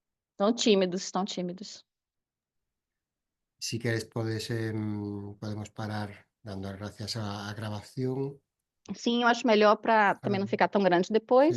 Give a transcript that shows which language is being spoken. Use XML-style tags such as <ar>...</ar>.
<pt>Estão tímidos, estão tímidos.</pt> <es>Si quieres, podemos parar dando las gracias a grabación.</es> <pt>Sim, eu acho melhor para também não ficar tão grande depois.</pt>